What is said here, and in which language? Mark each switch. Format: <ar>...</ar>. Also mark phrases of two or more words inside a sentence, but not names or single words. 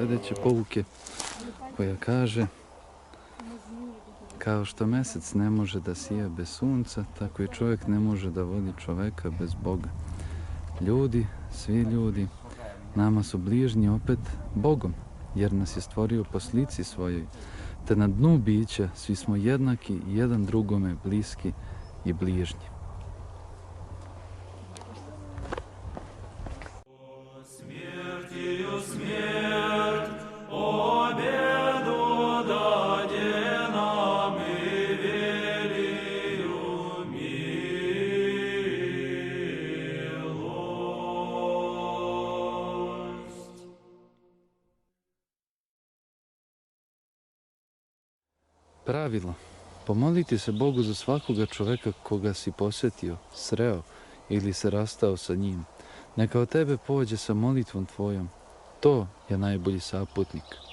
<sr>sljedeće pouke koja kaže: kao što mjesec ne može da sija bez sunca, tako i čovjek ne može da vodi čovjeka bez Boga. Ljudi, svi ljudi, nama su bližnji opet Bogom, jer nas je stvorio po slici svojoj, te na dnu bića svi smo jednaki i jedan drugome bliski i bližnji.</sr> <cu>Смертью смерть, победу даде нам и велию милость.</cu> <sr>Pravilo. Pomoliti se Bogu za svakoga čoveka koga si posjetio, sreo ili se rastao sa njim. Neka od tebe pođe sa molitvom tvojom. To je najbolji saputnik.</sr>